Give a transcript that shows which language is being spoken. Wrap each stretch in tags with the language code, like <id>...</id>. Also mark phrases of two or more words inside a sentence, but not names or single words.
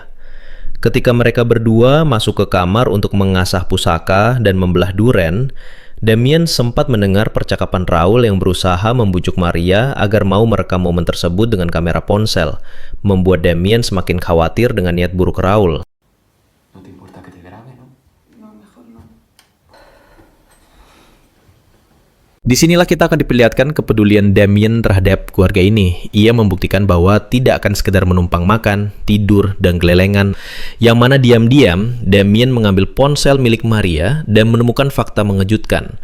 <id>Ketika mereka berdua masuk ke kamar untuk mengasah pusaka dan membelah duren, Damien sempat mendengar percakapan Raul yang berusaha membujuk Maria agar mau merekam momen tersebut dengan kamera ponsel, membuat Damien semakin khawatir dengan niat buruk Raul.</id> <es>¿No te importa que te grabe, no?</es> <id>Disinilah kita akan diperlihatkan kepedulian Damien terhadap keluarga ini. Ia membuktikan bahwa tidak akan sekedar menumpang makan, tidur, dan gelelengan. Yang mana diam-diam, Damien mengambil ponsel milik Maria dan menemukan fakta mengejutkan.</id>